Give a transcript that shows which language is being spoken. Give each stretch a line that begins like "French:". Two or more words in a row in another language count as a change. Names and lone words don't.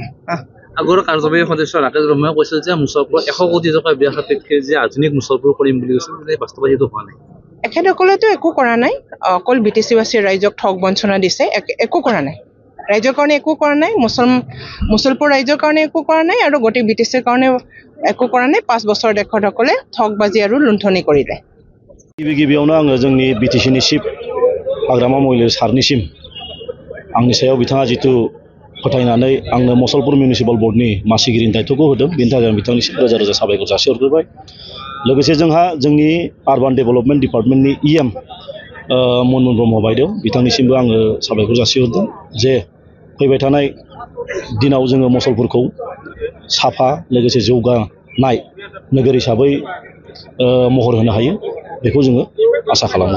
Assamese: আগৰ কাৰ্যবাহী সদস্য ৰাকেশ ব্ৰহ্মই কৈছিল যে মুছলপুৰ 100 কোটি টকা ব্যয় সাপেক্ষে যে আধুনিক মুছলপুৰ কৰিম বুলি কৈছিল, বাস্তৱত সেইটো হোৱা নাই। এখেতসকলেতো একো কৰা নাই, অকল বিটিচিবাসীৰ ৰাইজক ঠগ বঞ্চনা দিছে, একো কৰা নাই। ৰাইজৰ কাৰণে একো কৰা নাই, মুছলপুৰ ৰাইজৰ কাৰণে একো কৰা নাই আৰু গোটেই বিটিচিৰ কাৰণে একো কৰা নাই। 5 বছৰ তেখেতসকলে ঠগবাজি আৰু লুণ্ঠনি কৰিলে।
Bodo: गिबियावनो आङो जोंनि बिटिसिनि चिफ हाग्रामा महिलारि सारनिसिम आंनि सायाव बिथाङा जितु फोथायनानै आंनो मुसलपुर मिउनिसिपाल बर्डनि मासिगिरिनि दायित्वखौ होदों, बेनि थाखाय आं बिथांनिसिम रोजा रोजा साबायखर जासिहरग्रोबाय। लोगोसे जोंहा जोंनि
English: urban development department
Bodo: इएम मुनमुन ब्रह्म बायदेव बिथांनिसिमबो आङो साबायखर जासिहरदों जे फैबाय थानाय दिनाव जोङो मुसलपुरखौ साफा लोगोसे जौगानाय नोगोर हिसाबै महर होनो हायो बेखौ जोङो आसा खालामो।